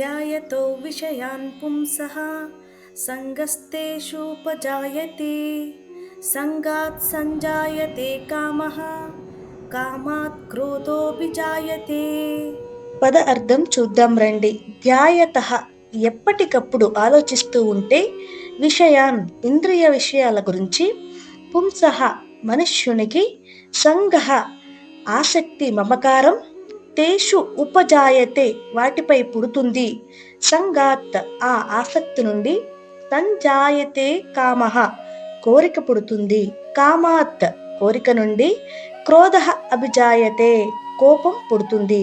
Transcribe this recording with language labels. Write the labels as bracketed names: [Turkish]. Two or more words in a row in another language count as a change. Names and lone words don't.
[Sanskrit] ध्यायतो विषयान् पुंसः सङ्गस्तेषूपजायते संगात् संजायते कामः कामात् क्रोधोऽभिजायते. [Telugu] పద అర్థం చూద్దాం రండి. ధ్యాయతః ఎప్పటికప్పుడు ఆలోచిస్తూ ఉంటే, విషయాన్ ఇంద్రియ విషయాల గురించి, పుంసః మనుష్యునికి, సంగః ఆసక్తి మమకారం, [Sanskrit] तेषु उपजायते [Telugu] వాటిపై పుడుతుంది, సంగాత్ ఆ ఆసక్తి నుండి, [Sanskrit] संजायते कामः [Telugu] కోరిక పుడుతుంది, కామాత్ కోరిక నుండి, [Sanskrit] क्रोधः अभिजायते [Telugu] కోపం పుడుతుంది.